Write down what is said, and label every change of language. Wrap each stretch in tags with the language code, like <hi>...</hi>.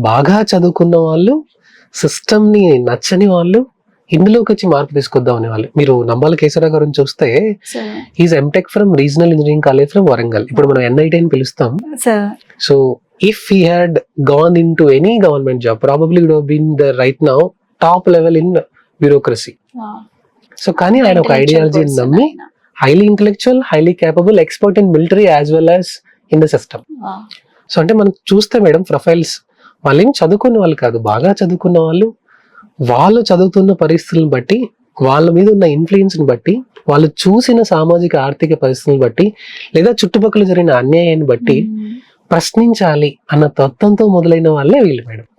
<te>బాగా చదువుకున్న వాళ్ళు, సిస్టమ్ ని నచ్చని వాళ్ళు ఇందులోకి వచ్చి మార్పు తీసుకొద్దాం అనే వాళ్ళు. మీరు నంబాల కేశవరావు గారిని చూస్తే,</te> <en>Is MTech from regional engineering college from Warangal.</en> <te>ఇప్పుడు మనం NIT అని పిలుస్తాం. So</te> <en>if he had gone into any government job, probably would have been the right now top level in bureaucracy.</en> <te>So కానీ ఆయన ఒక ఐడియాలజీని నమ్మి</te> <en>Highly intellectual, highly capable, expert in military as well as in the system.</en> <te>So అంటే మనం చూస్తే madam profiles వాళ్ళు ఏం చదువుకున్న వాళ్ళు కాదు, బాగా చదువుకున్న వాళ్ళు. వాళ్ళు చదువుతున్న పరిస్థితులను బట్టి, వాళ్ళ మీద ఉన్న ఇన్ఫ్లుయెన్స్ ని బట్టి, వాళ్ళు చూసిన సామాజిక ఆర్థిక పరిస్థితులను బట్టి, లేదా చుట్టుపక్కల జరిగిన అన్యాయాన్ని బట్టి ప్రశ్నించాలి అన్న తత్వంతో మొదలైన వాళ్ళే వీళ్ళు మేడం.</te>